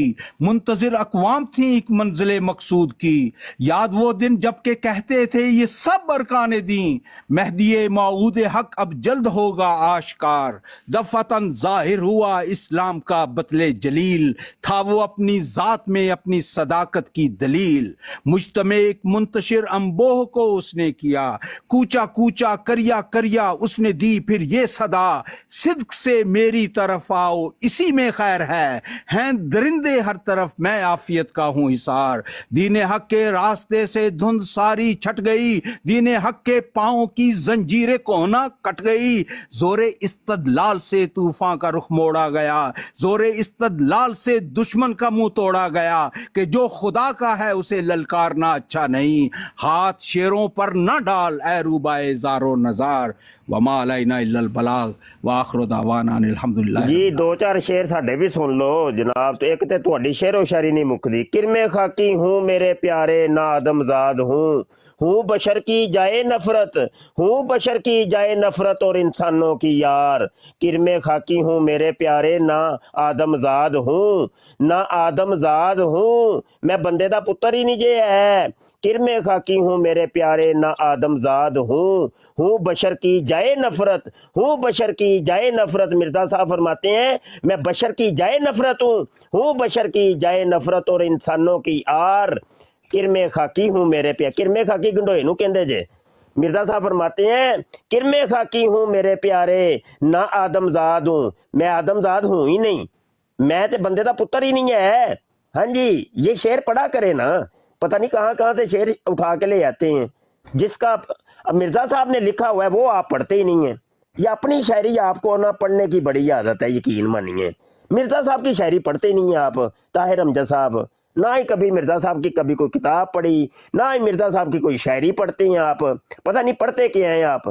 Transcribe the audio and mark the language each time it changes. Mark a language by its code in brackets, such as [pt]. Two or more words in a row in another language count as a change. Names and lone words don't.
[ur] منتظر اقوام تھیں ایک منزل مقصود کی، یاد وہ دن جب کہ کہتے تھے یہ سب ارکان دین، مہدی موعود حق اب جلد ہوگا آشکار، دفعتاً ظاہر ہوا اسلام کا بطل جلیل، تھا وہ اپنی ذات میں اپنی صداقت کی دلیل، مجتمع ایک منتشر انبوہ کو اس نے کیا، کوچا کوچا کریا کریا اس نے دی پھر یہ صدا، صدق سے میری طرف آؤ اسی میں خیر ہے، ہیں درندے ہر طرف میں عافیت کا ہوں حصار، دین حق کے راستے سے دھند ساری چھٹ گئی، دین حق کے پاؤں کی زنجیر کوہنا کٹ گئی، زور استدلال سے طوفان کا رخ موڑا گیا، زور استدلال سے دشمن کا منہ توڑا گیا، کہ جو خدا کا ہے اسے للکارنا اچھا نہیں، ہاتھ شیروں پر نہ ڈال اے روبائے زار و نزار، [ar] وما علینا الا البلاغ وآخر دعوانا ان الحمدللہ۔ [pa] جی دو چار شعر ساڈے بھی سن لو جناب، تو ایک تے تہاڈی شعر و شاعری نہیں مکدی، [ur] کرمے خاکی ہوں میرے پیارے نا آدم زاد ہوں بشر کی جائے نفرت، ہوں بشر کی جائے نفرت اور انسانوں کی یار، کرمے خاکی ہوں میرے پیارے نہ آدم زاد ہوں، نہ آدم زاد ہوں، [pa] میں بندے دا پتر ہی نہیں جے ہے، [ur] کرم خاکی ہوں میرے پیارے نہ آدم زاد ہوں بشر کی جائے نفرت، ہوں بشر کی جائے نفرت۔ مرزا صاحب فرماتے ہیں میں بشر کی جائے نفرت ہوں بشر کی جائے نفرت اور انسانوں کی آر، کرم خاکی ہوں میرے پیارے۔ [pa] کرم خاکی گنڈوئے نو کہندے جے۔ [ur] مرزا صاحب فرماتے ہیں کرم خاکی ہوں میرے پیارے نہ آدم زاد ہوں، میں آدم زاد ہوں ہی نہیں، [pa] میں تے بندے دا پتر ہی نہیں ہے۔ [ur] ہاں جی یہ شعر پڑھا کرے نا، پتہ نہیں کہاں سے شعر اٹھا کے لے آتے ہیں، جس کا مرزا صاحب نے لکھا ہوا ہے وہ آپ پڑھتے ہی نہیں ہیں، یا اپنی شاعری آپ کو نہ پڑھنے کی بڑی عادت ہے، یقین مانیے مرزا صاحب کی شاعری پڑھتے ہی نہیں ہیں آپ، طاہر امجد صاحب نہ ہی کبھی مرزا صاحب کی کبھی کوئی کتاب پڑھی، نہ ہی مرزا صاحب کی کوئی شاعری پڑھتے ہیں آپ، پتہ نہیں پڑھتے کیا ہیں آپ۔